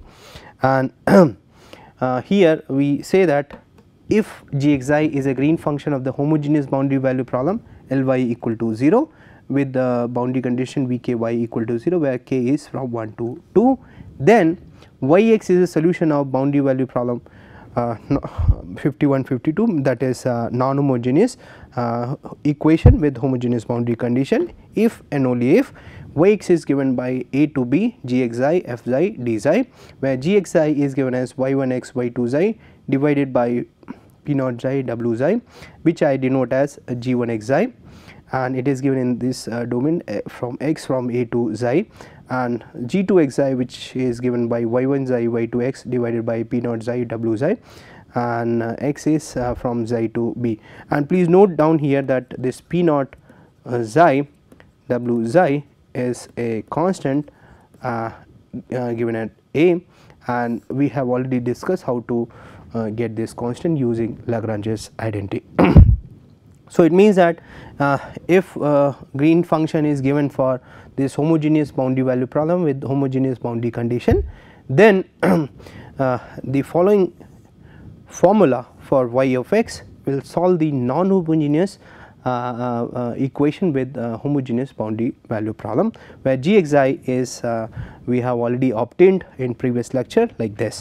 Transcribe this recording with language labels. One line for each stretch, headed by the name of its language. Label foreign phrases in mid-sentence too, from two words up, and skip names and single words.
English: And here we say that if gxi is a green function of the homogeneous boundary value problem Ly equal to 0 with the boundary condition vky equal to 0, where k is from 1 to 2, then yx is a solution of boundary value problem 51-52, that is non-homogeneous equation with homogeneous boundary condition if and only if yx is given by a to b gxi f xi d xi, where gxi is given as y1x y2 xi divided by p naught xi w xi, which I denote as g1x xi, and it is given in this domain from x from a to xi, and g2x xi which is given by y1 xi y2x divided by p naught xi w xi, and x is from xi to b. And please note down here that this p naught xi w xi is a constant given at a, and we have already discussed how to get this constant using Lagrange's identity. So it means that if green function is given for this homogeneous boundary value problem with homogeneous boundary condition, then the following formula for y of x will solve the non-homogeneous equation with homogeneous boundary value problem, where gxi is we have already obtained in previous lecture like this.